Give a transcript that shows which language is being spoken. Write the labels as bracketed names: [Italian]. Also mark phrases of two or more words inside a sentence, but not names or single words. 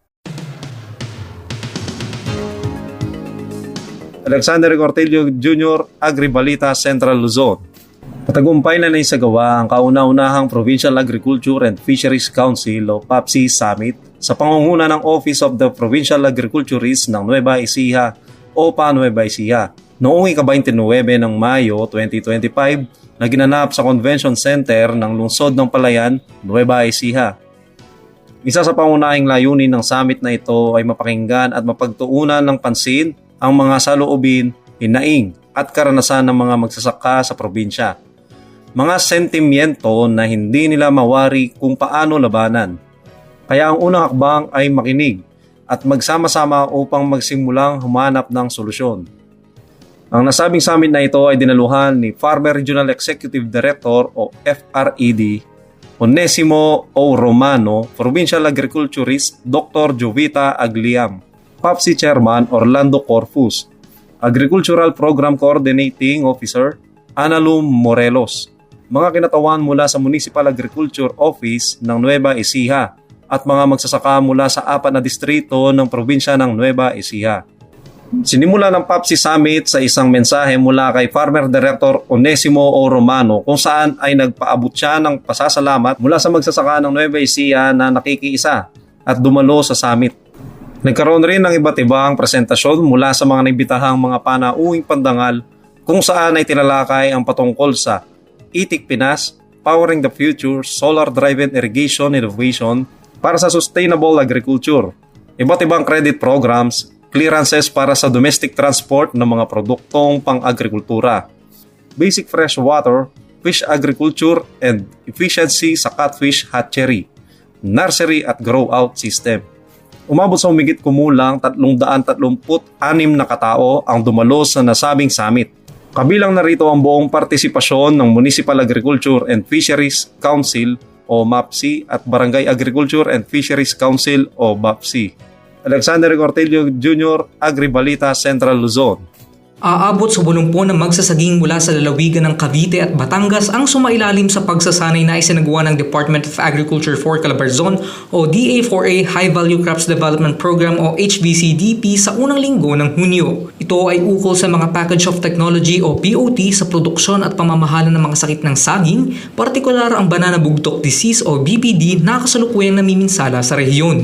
[Filipino] Alexander Cortelio Jr., Agribalita, Central Luzon. Patagumpay na naisagawa ang kauna-unahang Provincial Agriculture and Fisheries Council o PAPSI Summit sa pangunguna ng Office of the Provincial Agriculturist ng Nueva Ecija o PA Nueva Ecija noong ika-29 ng Mayo 2025 na ginanap sa Convention Center ng Lungsod ng Palayan, Nueva Ecija. Isa sa pangunahing layunin ng summit na ito ay mapakinggan at mapagtuunan ng pansin ang mga saloobin, hinaing at karanasan ng mga magsasaka sa probinsya. Mga sentimiento na hindi nila mawari kung paano labanan. Kaya ang unang hakbang ay makinig at magsama-sama upang magsimulang humanap ng solusyon. Ang nasabing summit na ito ay dinaluhan ni Farmer Regional Executive Director o FRED, Onesimo O. Romano, Provincial Agriculturist Dr. Jovita Agliam, PAPSI Chairman Orlando Corfus, Agricultural Program Coordinating Officer Analum Morelos, mga kinatawan mula sa Municipal Agriculture Office ng Nueva Ecija at mga magsasaka mula sa 4 na distrito ng probinsya ng Nueva Ecija. Sinimula ng PAPSI Summit sa isang mensahe mula kay Farmer Director Onesimo O. Romano kung saan ay nagpaabot siya ng pasasalamat mula sa magsasaka ng Nueva Ecija na nakikiisa at dumalo sa summit. Nagkaroon rin ng iba't ibang presentasyon mula sa mga naibitahang mga panauhing pandangal kung saan ay tinalakay ang patungkol sa Itik Pinas, [English] Powering the Future, Solar-Driven Irrigation Innovation [Filipino] para sa [English] Sustainable Agriculture, [Filipino] iba't ibang [English] credit programs, [Filipino] clearances para sa [English] domestic transport [Filipino] ng mga produktong pang-agrikultura, [English] basic fresh water, fish agriculture and efficiency [Filipino] sa [English] catfish hatchery, [Filipino] nursery at [English] grow-out system. [Filipino] Umabot sa humigit kumulang 336 na katao ang dumalo sa nasabing summit. Kabilang narito ang buong partisipasyon ng Municipal Agriculture and Fisheries Council o MAPSI at Barangay Agriculture and Fisheries Council o BAPSI. Alexander Cortelio Jr., Agribalita, Central Luzon. Aabot sa 80 na magsasaging mula sa lalawigan ng Cavite at Batangas ang sumailalim sa pagsasanay na isinagawa ng Department of Agriculture for Calabarzon o DA4A High Value Crops Development Program o HVCDP sa unang linggo ng Hunyo. Ito ay ukol sa mga Package of Technology o POT sa produksyon at pamamahala ng mga sakit ng saging, partikular ang Banana Bugtok Disease o BBD na kasalukuyang namiminsala sa rehiyon.